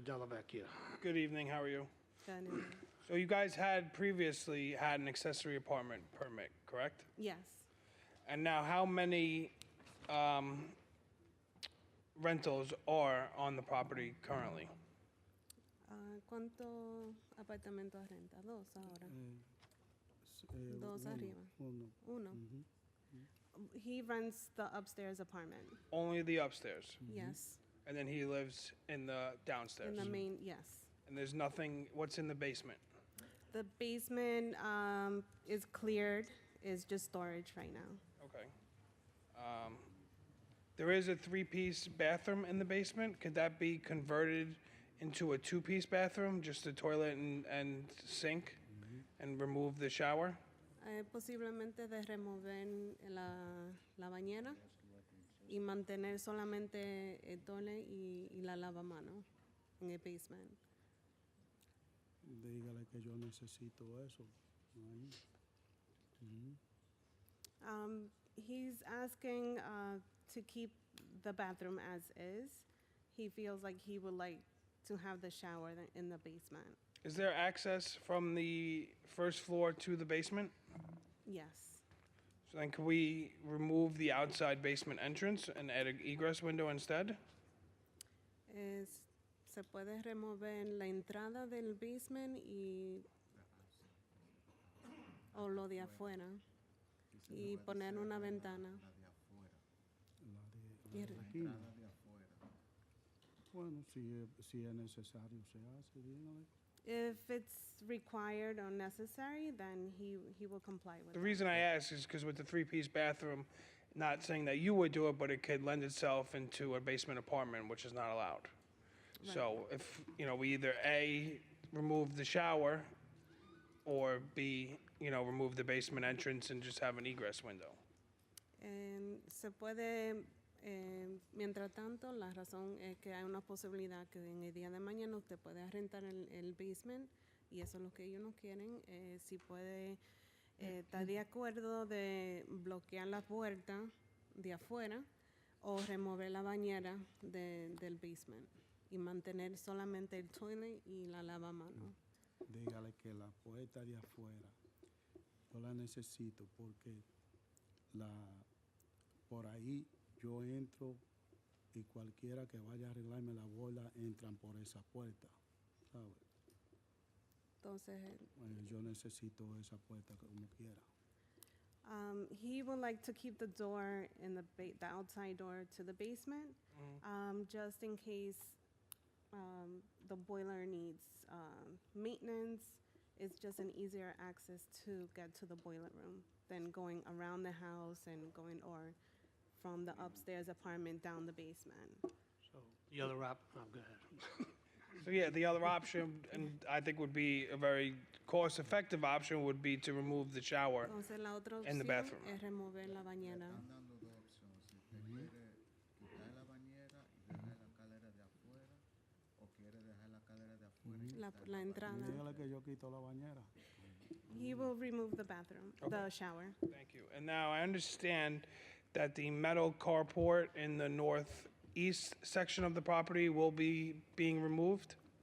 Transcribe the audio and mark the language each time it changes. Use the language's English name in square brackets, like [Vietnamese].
[English] Dellavecchia. Good evening, how are you? Done. So you guys had previously had an accessory apartment permit, correct? Yes, And now how many rentals are on the property currently? [Spanish] ¿Cuántos apartamentos renta? Dos ahora. Dos Uno, arriba. uno. Uno. [English] He rents the upstairs apartment. Only the upstairs. Yes. And then he lives in the downstairs. In the main, yes. And there's nothing, what's in the basement? The basement is cleared, is just storage right now. Okay. There is a three-piece bathroom in the basement. Could that be converted into a two-piece bathroom, just a toilet and sink, and remove the shower? [Spanish] Posiblemente de remover la bañera y mantener solamente el toilet y la lavamano en el basement. Dígale que yo necesito eso. Ahí. [English] He's asking to keep the bathroom as is. He feels like he would like to have the shower in the basement. Is there access from the first floor to the basement? Yes. So then could we remove the outside basement entrance and add an egress window instead? [Spanish] Se puede remover la entrada del basement o lo de afuera y poner una ventana. La de aquí. Bueno, si es necesario se hace, dígale. [English] If it's required or necessary, then he will comply with The that. reason I ask is because with the three-piece bathroom, not saying that you would do it, but it could lend itself into a basement apartment, which is not allowed. So if, we either A, remove the shower, or B, remove the basement entrance and just have an egress window. [Spanish] Se puede, mientras tanto, la razón es que hay una posibilidad que en el día de mañana usted puede rentar el basement y eso es lo que ellos no quieren. Si puede estar de acuerdo de bloquear la puerta de afuera o remover la bañera del basement y mantener solamente el toilet y la lavamano. Dígale que la puerta de afuera yo la necesito porque por ahí yo entro y cualquiera que vaya a arreglarme la bola entran por esa puerta, ¿sabe? Entonces, Yo necesito esa puerta como quiera. [English] he would like to keep the door in the outside door to the basement, just in case the boiler needs maintenance. It's just an easier access to get to the boiler room than going around the house and going or from the upstairs apartment down the basement. So the other go ahead. So yeah, the other option, and I think would be a very cost-effective option, would be to remove the shower. [Spanish] Entonces la otra [English] In the [Spanish] opción [English] bathroom. [Spanish] es remover la bañera. Están dando dos opciones. Si usted quiere quitar la bañera y dejar la escalera de afuera, o quiere dejar la escalera de afuera y quitar La entrada. Dígale que yo quito la bañera. [English] He will remove the bathroom, the shower. Thank you. And now I understand that the metal carport in the northeast section of the property will be being removed?